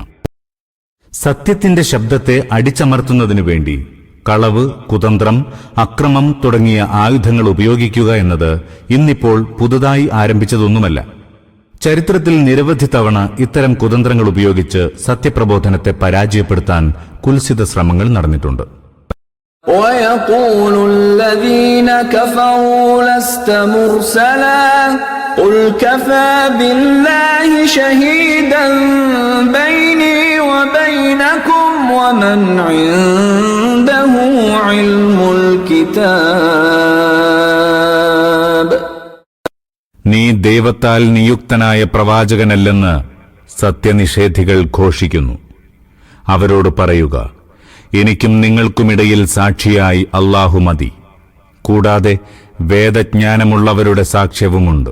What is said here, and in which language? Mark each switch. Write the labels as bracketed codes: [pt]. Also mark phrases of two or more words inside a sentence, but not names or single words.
[ml] സത്യത്തിന്റെ ശബ്ദത്തെ അടിച്ചമർത്തുന്നതിനു വേണ്ടി കളവ്, കുതന്ത്രം, അക്രമം തുടങ്ങിയ ആയുധങ്ങൾ ഉപയോഗിക്കുക എന്നത് ഇന്നിപ്പോൾ പുതുതായി ആരംഭിച്ചതൊന്നുമല്ല. ചരിത്രത്തിൽ നിരവധി തവണ ഇത്തരം കുതന്ത്രങ്ങൾ ഉപയോഗിച്ച് സത്യപ്രബോധനത്തെ പരാജയപ്പെടുത്താൻ കുൽസിത ശ്രമങ്ങൾ നടന്നിട്ടുണ്ട്. [ar] وَيَقُولُ الَّذِينَ كَفَرُوا لَسْتَ مُرْسَلًا قُلْ كَفَى بِاللَّهِ شَهِيدًا بَيْنِي وَبَيْنَكُمْ وَمَنْ عِندَهُ عِلْمُ الْكِتَابِ. [ml] നീ ദൈവത്താൽ നിയുക്തനായ പ്രവാചകനല്ലെന്ന് സത്യനിഷേധികൾ ഘോഷിക്കുന്നു. അവരോട് പറയുക, എനിക്കും നിങ്ങൾക്കുമിടയിൽ സാക്ഷിയായി അല്ലാഹു മതി. കൂടാതെ വേദജ്ഞാനമുള്ളവരുടെ സാക്ഷ്യവുമുണ്ട്.